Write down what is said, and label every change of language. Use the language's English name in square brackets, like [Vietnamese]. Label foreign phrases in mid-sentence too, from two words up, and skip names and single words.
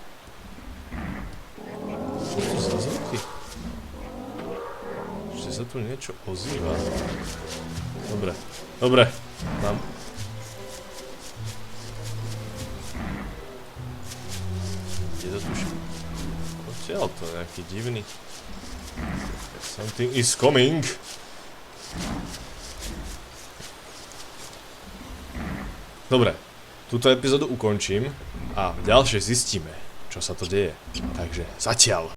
[Slovak] Čo to za zvuky? Ešte sa tu niečo ozýva. Dobre, dobre. Mám. Kde to tuším? Odtiaľ to, nejaký divný. [English] Something is coming. [Slovak] Dobre, túto epizódu ukončím a v ďalšej zistíme, čo sa to deje. Takže zatiaľ.